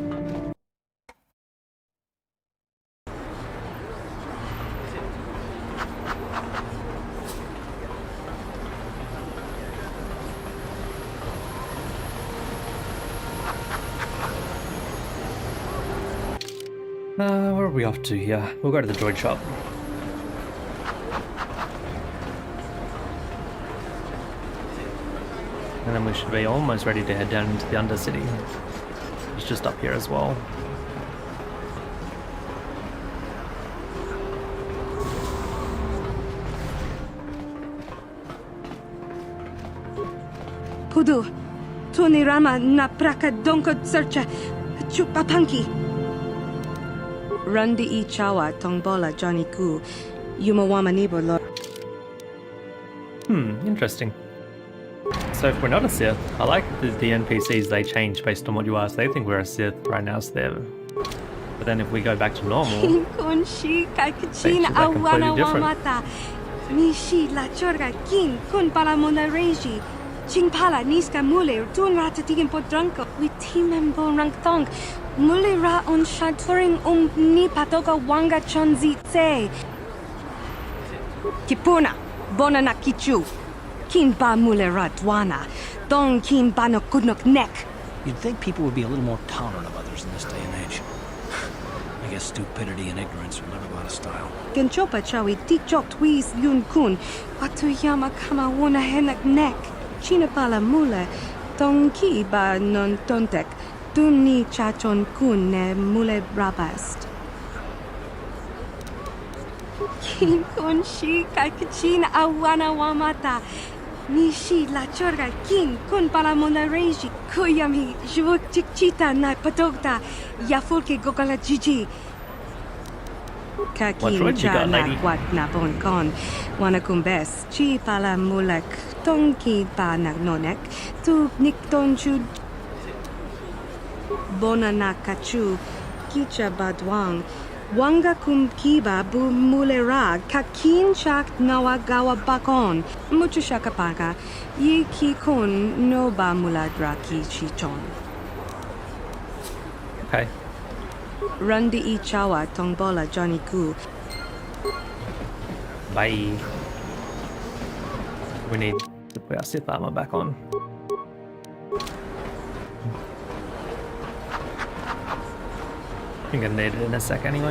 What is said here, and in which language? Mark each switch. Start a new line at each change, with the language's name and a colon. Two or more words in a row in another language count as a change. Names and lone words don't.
English: Where are we off to here? We'll go to the droid shop. And then we should be almost ready to head down into the Undercity. It's just up here as well. Pudu, Tunirama na praka donko searcha, chupapanki. Rundi I chawa tongbola Johnny Ku, Yumawama Nibolo. Interesting. So if we're not a Sith, I like the NPCs, they change based on what you ask. They think we're a Sith right now, so they're... But then if we go back to normal, they should be completely different. Mishi la chorga kin kun pala mona reji. Ching pala niska mule tun ratatigin podranko. Witimembo rangtong. Mule ra on shaturing ni patoka wanga chonzitse. Kipuna, bona na kichu. Kin ba mule ra dwana. Dong kin ba no kudnok nek. You'd think people would be a little more tolerant of others in this day and age. I guess stupidity and ignorance will never go out of style. Genchopa chawi tikchok twiz yun kun. Watuyama kama wona henak nek. China pala mule. Dong ki ba non tontek. Dumni chachon kun ne mule rabast. Kin kun shi kakichin awana wamata. Nishi la chorga kin kun pala mona reji. Kuyami jvuk chikchita na patogta. Yafulke gogala jiji. Kakin cha la wat na bon kon. Wanakumbes chi pala mulak. Tonki ba nagnonek. Tu nikton chud. Bona na kachu. Kicha badwang. Wanga kumkiba bu mulera. Kakin chak nawagawa bakon. Mucho shakapaka. Ye ki kon no ba muladra ki chichon. Okay. Rundi I chawa tongbola Johnny Ku. Bye. We need to put our Sith armor back on. I'm gonna need it in a sec anyway.